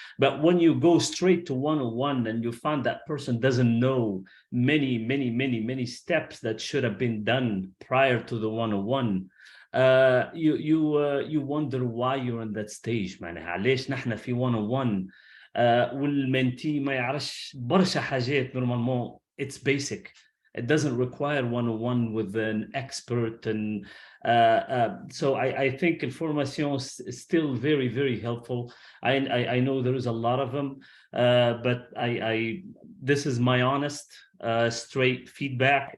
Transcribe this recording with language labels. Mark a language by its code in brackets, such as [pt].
[en] But when you go straight to 101 and you find that person doesn't know many steps that should have been done prior to the 101, you wonder why you're in that stage. [ar] معناها ليش نحن في 101 والمنتي ما يعرفش برشا حاجات normalement. [en] It's basic. It doesn't require 101 with an expert, and so I think information is still very helpful. I know there is a lot of them, but this is my honest, straight feedback.